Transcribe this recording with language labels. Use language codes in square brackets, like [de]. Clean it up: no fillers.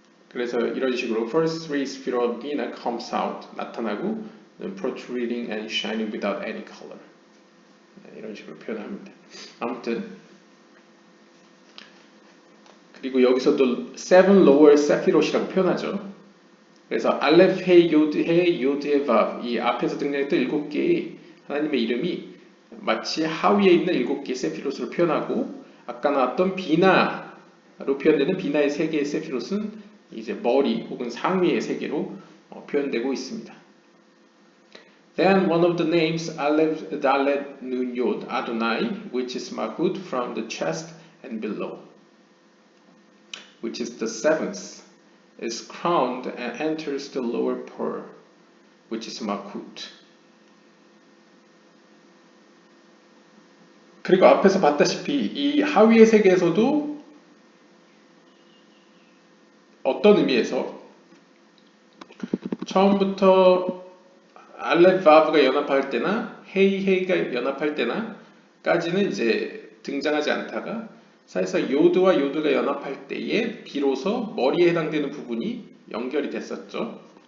[ko] 그래서 이런 식으로 [en] first three sphere of Bina comes out [ko] 나타나고 [en] protruding and shining without any color [ko] 이런 식으로 표현합니다. 아무튼 그리고 여기서도 [en] seven lower sephirot [ko] 이라고 표현하죠. 그래서 알렙, 헤, 요드, 헤, 요드의 바브 이 앞에서 등장했던 7개의 하나님의 이름이 마치 하위에 있는 7개의 세피롯으로 표현하고 아까 나왔던 비나로 표현되는 비나의 3개의 세피롯은 이제 머리 혹은 상위의 3개로 표현되고 있습니다. [en] Then one of the names Aleph, Dalet, Nun, Yod, Adonai, which is Malchut from the chest and below, which is the seventh, is crowned and enters the lower pearl, which is Malchut. [ko] 그리고 앞에서 봤다시피 이 하위의 세계에서도 어떤 의미에서 처음부터 알렙 바브가 연합할 때나 헤이가 연합할 때나까지는 이제 등장하지 않다가 사실상 요드와 요드가 연합할 때에 비로소 머리에 해당되는 부분이 연결이 됐었죠.